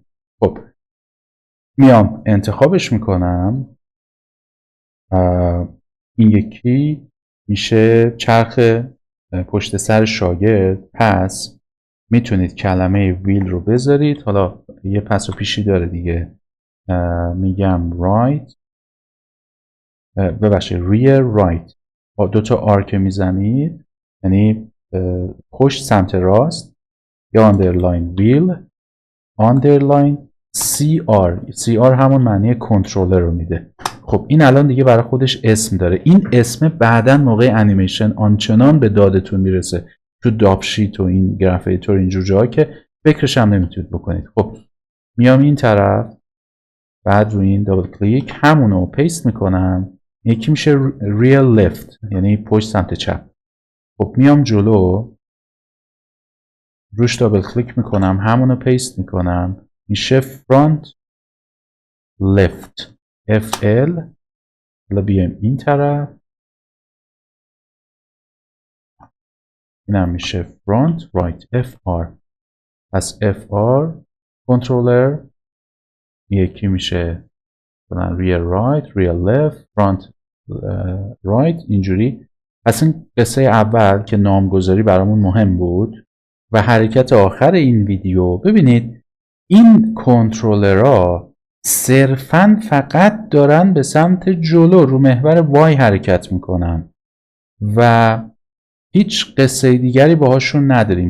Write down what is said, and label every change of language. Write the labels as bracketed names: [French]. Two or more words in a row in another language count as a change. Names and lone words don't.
[Persian] خب میام انتخابش میکنم، این یکی میشه چرخ پشت سر شاگرد. پس میتونید کلمه ویل رو بذارید، حالا یه پس و پیشی داره دیگه، میگم right، ببخشید [English] rear right، [Persian] با دوتا آرک میزنید یعنی پشت سمت راست، یا [English] underline wheel underline CR [Persian] همون معنی کنترلر رو میده. خب این الان دیگه برای خودش اسم داره. این اسم بعداً موقع انیمیشن آنچنان به دادتون میرسه تو داپشیت و این [English] graph editor [Persian] اینجور جاها که فکرش هم نمیتونید بکنید. خب میام این طرف، بعد روی این [English] double click [Persian] همونو پیست میکنم، یکی میشه [English] real left [Persian] یعنی پشت سمت چپ. خب میام جلو روش [English] double click [Persian] میکنم، همونو پیست میکنم، میشه [English] front left FL. [Persian] حالا بیایم این طرف، اینم میشه [English] front right FR. [Persian] پس [English] FR controller، [Persian] یکی میشه [English] rear right rear left front right [Persian] اینجوری. پس این قصه اول که نامگذاری برامون مهم بود و حرکت آخر این ویدیو. ببینید این کنترلرها صرفاً فقط دارن به سمت جلو رو محور وای حرکت میکنن و هیچ قصه دیگری باهاشون نداریم.